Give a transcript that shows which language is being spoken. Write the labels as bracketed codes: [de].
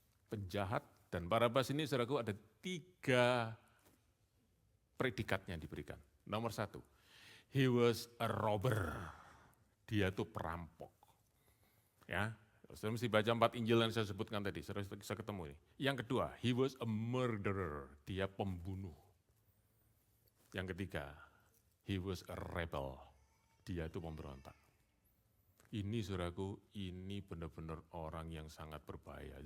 [id] Penjahat dan Barabas ini, saudaraku, ada 3 predikatnya diberikan. [en] Nomor 1, he was a robber. [id] Dia itu perampok. Ya, saudara mesti baca 4 Injil yang saya sebutkan tadi, saudara bisa ketemu ini. Yang kedua, [en] he was a murderer. [id] Dia pembunuh. [en] Yang ketiga, he was a rebel. [id] Dia itu pemberontak. Ini saudaraku, ini benar-benar orang yang sangat berbahaya.